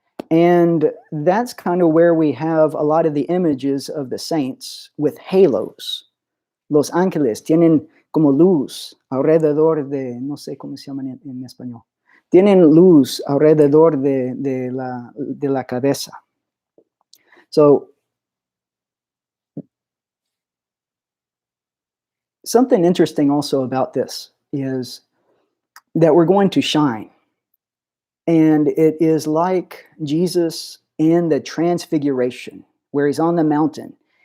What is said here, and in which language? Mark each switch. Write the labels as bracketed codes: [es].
[en] And that's kind of where we have a lot of the images of the saints with halos. [es] Los ángeles tienen como luz alrededor de, no sé cómo se llaman en español. Tienen luz alrededor de la cabeza. [en] So, something interesting also about this is that we're going to shine. And it is like Jesus in the transfiguration, where he's on the mountain